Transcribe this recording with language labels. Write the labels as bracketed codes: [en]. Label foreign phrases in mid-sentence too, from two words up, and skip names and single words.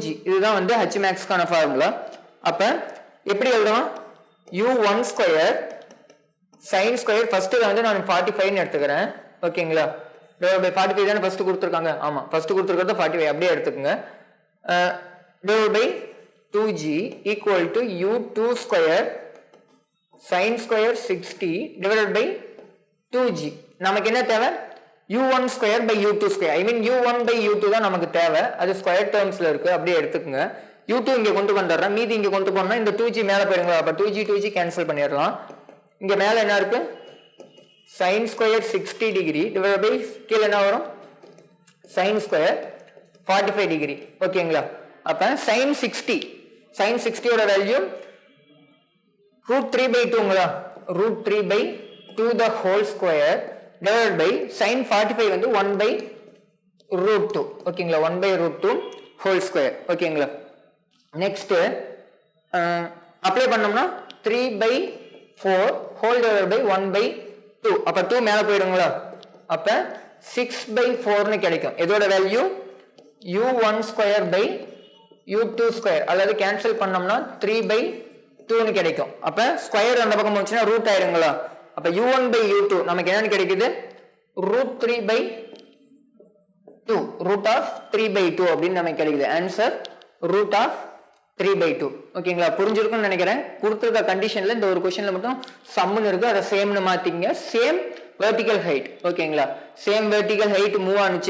[ta] இதுதான் வந்து h maxக்கான ஃபார்முலா. அப்ப எப்படி எழுதலாம், u1² sin² ஃபர்ஸ்ட் வந்து நான் 45 ன்னு எடுத்துக்கிறேன். ஓகேங்களா. 45 தான ஃபர்ஸ்ட் கொடுத்திருக்காங்க. ஆமா, ஃபர்ஸ்ட் கொடுத்திருக்கிறது 45 அப்படியே எடுத்துக்கங்க. [en] divided by 2g equal to u2² sin² 60 divided by 2g. [ta] நமக்கு என்ன தேவை, [en] u1² by u2². I mean u1 by u2 [ta] தான் நமக்கு தேவை. அது [en] square terms [ta] இருக்கு, அப்படியே எடுத்துக்கங்க. u2 இங்க கொண்டு வந்துடுறேன், மீதி இங்க கொண்டு போனா இந்த 2g மேல போயிருங்களா. அப்ப 2g கேன்சல் பண்ணிடலாம். இங்க மேல என்ன இருக்கு, sin² 60 டிகிரி [en] divided by [ta] கீழ என்ன வரும், sin² 45 டிகிரி. ஓகேங்களா. அப்ப sin 60 ஓட வேல்யூ √3/2ங்களா, √3/2 [en] the whole square divided by [ta] sin 45 வந்து 1/√2. ஓகேங்களா. 1/√2 [en] whole square. [ta] ஓகேங்களா. [en] next apply [ta] பண்ணோம்னா 3/4 [en] whole divided by [ta] 1/2. அப்ப 2 மேல போயிடுங்களா. அப்ப 6/4 ன்னு கிடைக்கும். இதோட வேல்யூ u1² by u2², அல்லது கேன்சல் பண்ணோம்னா 3/2 ன்னு கிடைக்கும். அப்ப ஸ்கொயர் அந்த பக்கம் போச்சுன்னா ரூட் ஆயிடுங்களா. அப்ப u1 by u2 நமக்கு என்னன்னு கிடைக்குது, √3/2, √3/2 அப்படின்னு நமக்கு கிடைக்குது. ஆன்சர் √3/2. ஓகேங்களா. புரிஞ்சிருக்கும்னு நினைக்கிறேன். கொடுத்திருக்க கண்டிஷன்ல இந்த ஒரு क्वेश्चनல மட்டும் சம்னு இருக்கு, அதை சேம்னு மாத்திங்க. [en] same vertical height. [ta] ஓகேங்களா. [en] same vertical height move [ta] ஆனிச்சு.